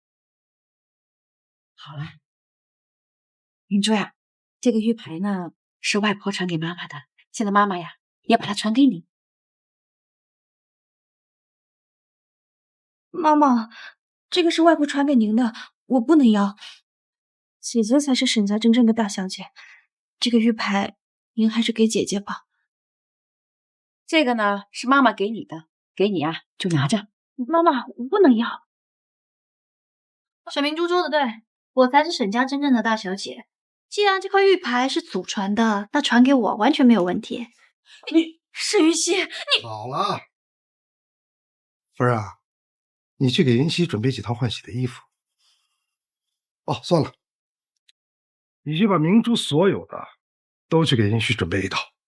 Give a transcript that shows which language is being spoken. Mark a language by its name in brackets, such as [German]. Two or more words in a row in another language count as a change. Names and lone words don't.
[Chinese] 好了，明珠呀，這個玉牌呢是外婆傳給媽媽的，現在媽媽呀也把它傳給你。媽媽，這個是外婆傳給您的，我不能要。姐姐才是沈家真正的大小姐，這個玉牌您還是給姐姐吧。這個呢是媽媽給你的，給你啊就拿着。媽媽，我不能要。沈明珠說的對，我才是沈家真正的大小姐。既然這塊玉牌是祖傳的，那傳給我完全沒有問題。你沈雲溪，你好了，芬兒啊，你去給雲溪準備幾套換洗的衣服。哦，算了，你去把明珠所有的都去給雲溪準備一套。